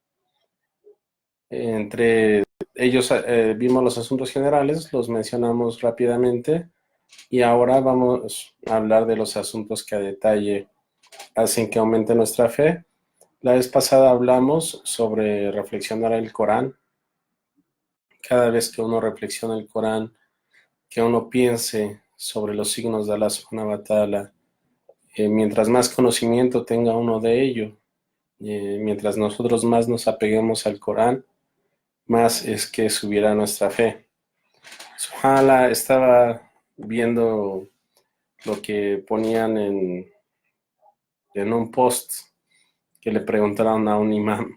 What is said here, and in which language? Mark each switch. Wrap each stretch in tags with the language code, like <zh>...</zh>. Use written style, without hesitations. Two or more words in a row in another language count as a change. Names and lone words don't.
<es>Entre ellos vimos los asuntos generales, los mencionamos rápidamente y ahora vamos a hablar de los asuntos que a detalle hacen que aumente nuestra fe. La vez pasada hablamos sobre reflexionar el Corán. Cada vez que uno reflexiona el Corán, que uno piense sobre los signos de Allah</es> <ar>سبحانه وتعالى,</ar> <es>mientras más conocimiento tenga uno de ello, mientras nosotros más nos apeguemos al Corán, más es que subiera nuestra fe. Subhanallah, estaba viendo lo que ponían en un post que le preguntaron a un imán.</es>